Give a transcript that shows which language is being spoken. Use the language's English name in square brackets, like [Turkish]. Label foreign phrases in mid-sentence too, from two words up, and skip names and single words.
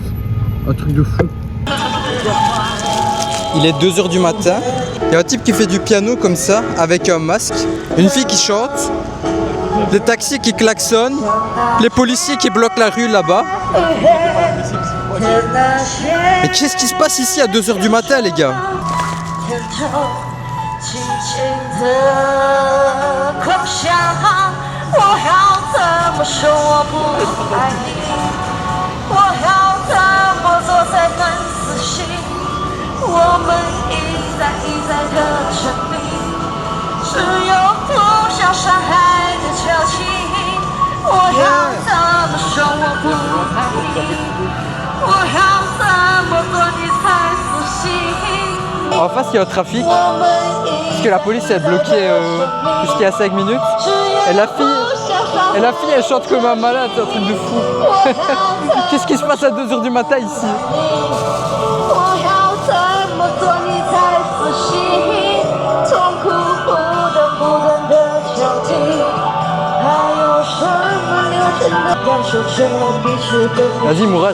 [French] Un truc de fou. Il est 2 h du matin. Il y a un type qui fait du piano comme ça, avec un masque. Une fille qui chante. Des taxis qui klaxonnent. Les policiers qui bloquent la rue là-bas. Mais qu'est-ce qui se passe ici à 2 h du matin, les gars? [Chinese] 轻轻的狂想，我要怎么说我不爱你？我要怎么做才能死心？我们一再一再的证明，只有互相伤害的交情。我要怎么说我不爱你？我要怎么做你才死心？ [French] En face, il y a un trafic. Parce que la police elle bloquait jusqu'il y a 5 minutes. Et la fille elle chante comme un malade, c'est un truc de fou. Qu'est-ce qui se passe à 2 h du matin ici? Vas-y Mourad.